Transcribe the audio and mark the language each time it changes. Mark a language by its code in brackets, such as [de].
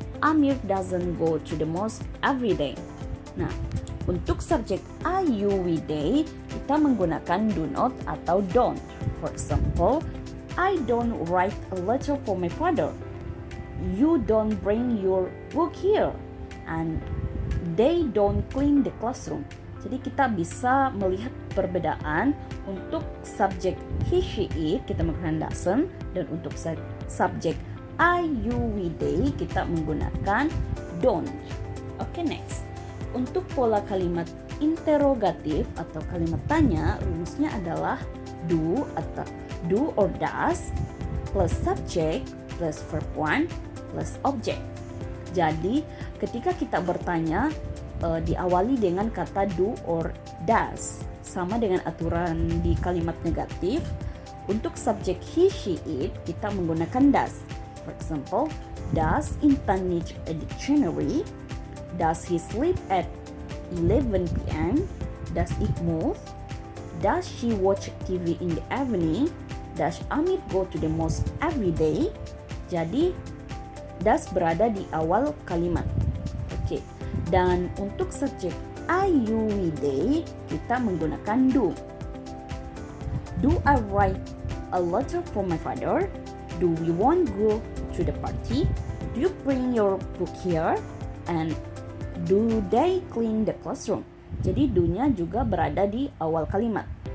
[en] Amir doesn't go to the mosque every day. [id] Nah, untuk subjek [en] I, you, we, they, [id] kita menggunakan [en] do not atau don't. For example, I don't write a letter for my father. You don't bring your book here. And they don't clean the classroom. [id] Jadi kita bisa melihat perbedaan untuk subjek he, she, it kita menggunakan doesn't, dan untuk subjek I, you, we, they kita menggunakan don't. Oke, next. Untuk pola kalimat interrogatif atau kalimat tanya, rumusnya adalah do atau do or does plus subject plus verb 1 plus object. Jadi ketika kita bertanya diawali dengan kata do or does, sama dengan aturan di kalimat negatif. Untuk subjek he, she, it kita menggunakan does. [en] For example, does Intan need a dictionary? Does he sleep at 11 p.m.? Does it move? Does she watch TV in the evening? Does Amir go to the mosque every day? [id] Jadi does berada di awal kalimat. Oke. Dan untuk subjek I, you, we, they kita menggunakan do. [en] Do I write a letter for my father? Do we want go to the party? Do you bring your book here? And do they clean the classroom? [id] Jadi do-nya juga berada di awal kalimat.